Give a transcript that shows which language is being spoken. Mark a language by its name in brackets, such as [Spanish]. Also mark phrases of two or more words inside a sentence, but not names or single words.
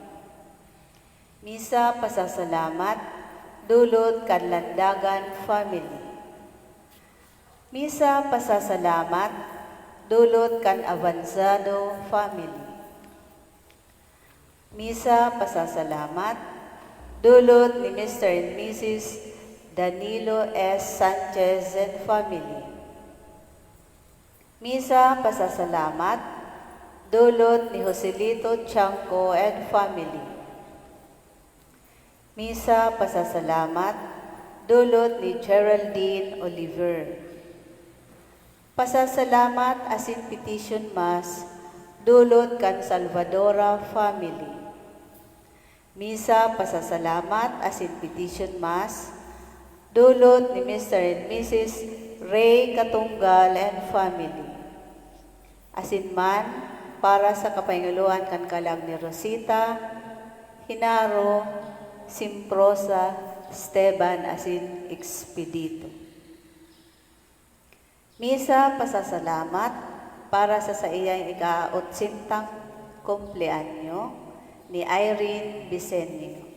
[Bikol] Misa pasasalamat, dulot Kanlandagan family. Misa pasasalamat, dulot kan Avanzado family. Misa pasasalamat, dulot ni Mr. [English] and Mrs. Danilo S. Sanchez and family. [Bikol] Misa pasasalamat, dulot ni Joselito Chanco [English] and family. [Bikol] Misa pasasalamat, dulot ni Geraldine Oliver. Pasasalamat asin [English] petition mass, [Bikol] dulot kan Salvadora family. Misa pasasalamat asin [English] petition mass, [Bikol] dulot ni Mr. [English] and Mrs. Ray Katunggal and family. [Bikol] Asin man, para sa kapahingaluan kan kalag ni Rosita, Hinaro, Simprosa, Esteban, asin Expedito. Misa pasasalamat para sa iyang ika-80 kumpleanyo ni Irene Bisenio.